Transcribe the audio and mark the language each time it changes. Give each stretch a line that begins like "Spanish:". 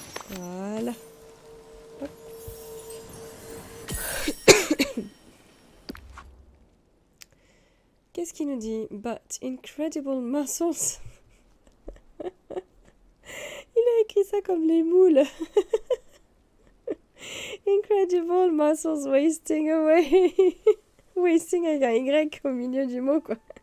French: Voilà. Hop. Qu'est-ce qu'il nous dit?
English: But incredible muscles.
French: Il a écrit ça comme les moules.
English: Incredible muscles wasting away. Wasting
French: avec un Y au milieu du mot, quoi.